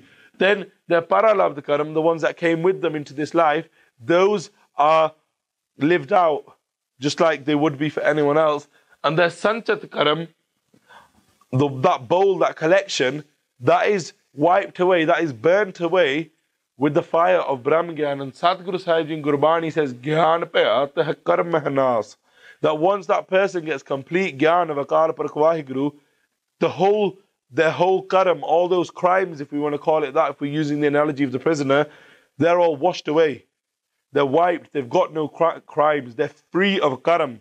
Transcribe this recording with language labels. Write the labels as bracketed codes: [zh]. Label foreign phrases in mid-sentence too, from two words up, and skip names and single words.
[en] Then their [pa] ਪ੍ਰਾਲਬਧ ਕਰਮ, [en] the ones that came with them into this life, those are lived out, just like they would be for anyone else. And their [pa] ਸੰਚਿਤ ਕਰਮ, [en] that bowl, that collection, that is wiped away, that is burnt away with the fire of [pa] ਬ੍ਰਹਮ ਗਿਆਨ. [en] And Sadhguru Sahib in Gurbani says, [pa] ਗਿਆਨ ਪੇ ਆਤਾ ਹੈ ਕਰਮ ਮੇਂ ਨਾਸ. [en] That once that person gets complete Gyan of Akal Purakh Waheguru, their whole karam, all those crimes, if we want to call it that, if we're using the analogy of the prisoner, they're all washed away. They're wiped, they've got no crimes, they're free of karam.